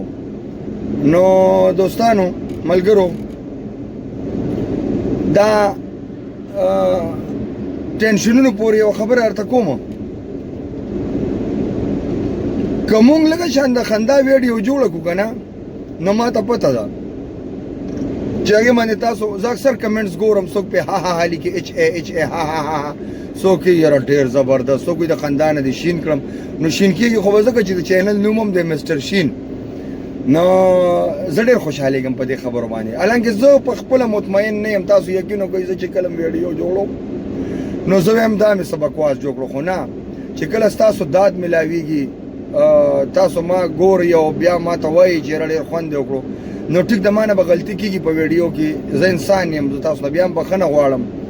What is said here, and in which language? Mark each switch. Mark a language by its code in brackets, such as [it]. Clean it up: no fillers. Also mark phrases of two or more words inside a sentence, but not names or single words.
[ps] نو دوستانو ملګرو، دا ټینشنونو پورې یو خبره درته کومه، که مونږ لږه شان د خندا ویډیو جوړه کړو که نه، نو ما ته پته ده چې هغې باندې تاسو، زه اکثر کمنټس ګورم، څوک پې ها ها ها لیکي، ایچ ای ایچ ای ها ها ها، څوک یې یاره ډېر زبردست، څوک یې د خندا نه دې شین کړم. نو شین کېږي خو به ځکه چې د چینل نوم هم دی مستر شین. نو زه ډېر خوشحالېږم په دې خبرو باندې، حالانکې زه په خپله مطمئن نه یم. تاسو یقین وکړئ زه چې کله ویډیو جوړوم نو زه وایم دا مې څه بکواس جوړ کړو، خو نه، چې کله ستاسو داد میلاویږي، تاسو ما ګورئ او بیا ما ته وایي چې یاره ډېر خوند یې وکړو، نو ټیک د ما نه به غلطي کېږي په ویډیو کې، زه انسان یم، زه تاسو نه بیا هم بښنه غواړم.